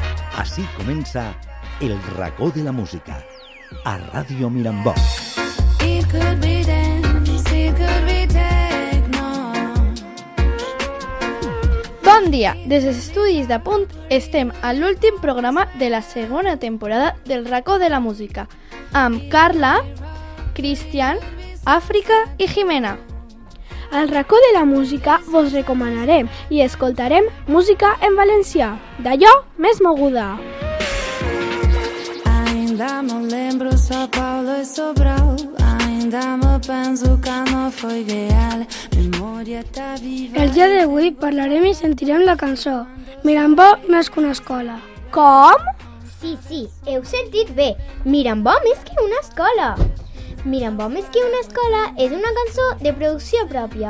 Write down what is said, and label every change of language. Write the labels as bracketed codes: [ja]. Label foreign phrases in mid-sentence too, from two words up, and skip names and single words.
[ca] Así comença El racó de la música, a Ràdio Mirambó. [en] It could be dance, it could be techno. [ca] Bon dia! Des dels estudis de Punt estem a l'últim programa de la segona temporada del racó de la música amb Carla, Cristian, Àfrica i Jimena. Al racó de la música vos recomanarem i escoltarem música en valencià, d'allò més moguda. [pt] Ainda me lembro, São Paulo e Sobral. Ainda me penso que no foi real. [ca] Memòria està viva. El dia d'avui parlarem i sentirem la cançó Mirambó més que una escola. Com? Sí, heu sentit bé. Mirambó més que una escola. Mirambó més que una escola és una cançó de producció pròpia.